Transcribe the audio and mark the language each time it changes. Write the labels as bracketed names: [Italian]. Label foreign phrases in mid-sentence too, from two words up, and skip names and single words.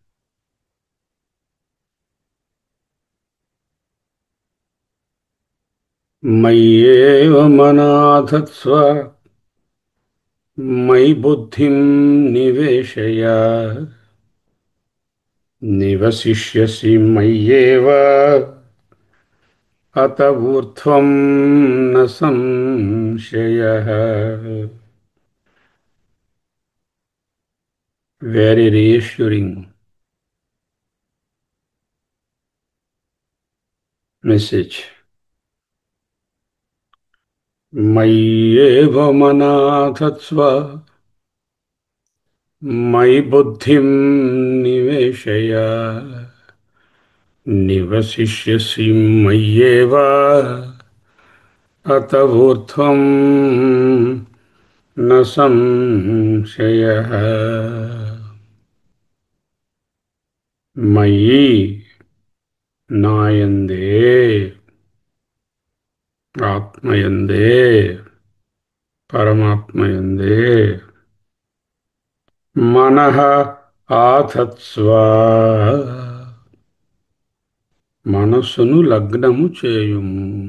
[Sanskrit] మయ్యేవ మనాధత్స్వ మయి బుద్ధిం నివేశయ నివసిష్యసి మయ్యేవ అత ఊర్ధ్వం న సంశయః. [English] Very reassuring message. [Sanskrit] मय्येव मनाधत्स्व मयि बुद्धिं निवेशय निवसिष्यसि मय्येव अत ऊर्ध्वं न संशयः. [Telugu] मयि నాయందే ఆత్మయందే పరమాత్మయందే [Sanskrit] మనః ఆధత్స్వ [Telugu] మనస్సును లగ్నము చేయుము.